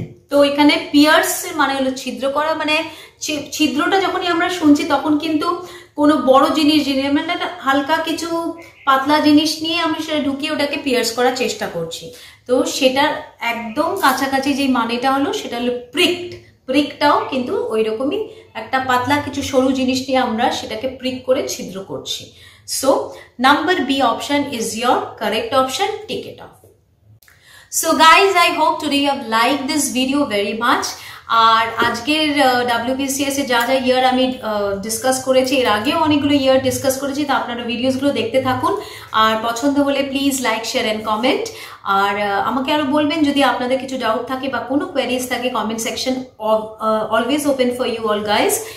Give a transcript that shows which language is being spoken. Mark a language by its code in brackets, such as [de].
[bn] তো এখানে পিয়ার্স মানে হলো ছিদ্র করা, মানে ছিদ্রটা যখনই আমরা শুনছি তখন কিন্তু কোনো বড় জিনিস মানে হালকা কিছু পাতলা জিনিস নিয়ে আমি সেটা ঢুকিয়ে ওটাকে পিয়ার্স করার চেষ্টা করছি। তো সেটার একদম কাছাকাছি যে মানেটা হলো সেটা হলো প্রিকটাও কিন্তু ওই রকমই, একটা পাতলা কিছু সরু জিনিস নিয়ে আমরা সেটাকে প্রিক করে ছিদ্র করছি। [en] So number B option is your correct option, tick it off. So guys, I hope today you have liked this video very much. [bn] আর আজকের WBCS এ যা যা ইয়ার আমি ডিসকাস করেছি, এর আগেও অনেকগুলো ইয়ার ডিসকাস করেছি, তো আপনারা ভিডিওসগুলো দেখতে থাকুন। আর পছন্দ হলে please like share and comment. আর আমাকে আরো বলবেন যদি আপনাদের কিছু ডাউট থাকে বা কোনো কোয়েরিজ থাকে, [en] Comment section always open for you all guys.